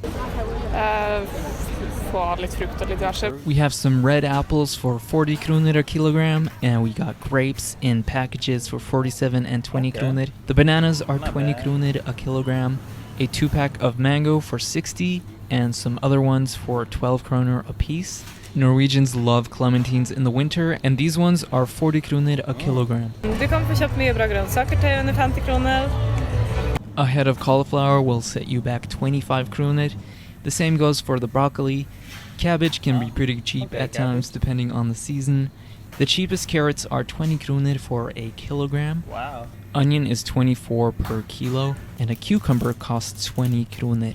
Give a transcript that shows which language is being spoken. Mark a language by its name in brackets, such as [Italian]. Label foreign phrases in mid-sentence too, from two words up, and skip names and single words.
[English] We have some red apples for 40 kroner a kilogram, and we got grapes in packages for 47 and 20 kroner. The bananas are 20 kroner a kilogram, a 2-pack of mango for 60, and some other ones for 12 kroner a piece. Norwegians love clementines in the winter, and these ones are 40 kroner a kilogram. [Norwegian] Du kan få kjøpt mye bra grønnsaker til under 50 kroner. [English] A head of cauliflower will set you back 25 kroner. The same goes for the broccoli. Cabbage can be pretty cheap at times depending on the season. The cheapest carrots are 20 kroner for a kilogram. Wow. Onion is 24 per kilo, and a cucumber costs 20 kroner.